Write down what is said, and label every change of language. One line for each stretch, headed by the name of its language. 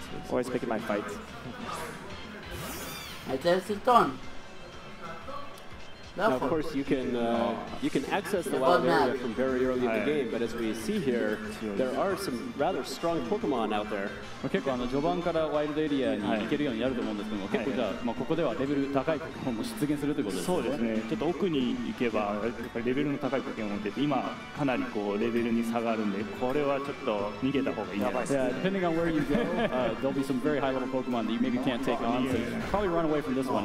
English: Always picking my fights. Now, of course, you can access the wild area from very early in the game, but as we see here, there are some rather strong Pokemon out there.
Japanese: 結構序盤からワイルドエリアに行けるようになると思うんですけども、結構じゃあここではレベル高いポケモンも出現するということですね。そうですね。ちょっと奥に行けばやっぱりレベルの高いポケモンって今かなりレベルに差があるんで、これはちょっと逃げた方がいいです。
English: Yeah, depending on where you go, there'll be some very high level Pokemon that you maybe can't take on, so you probably run away from this one.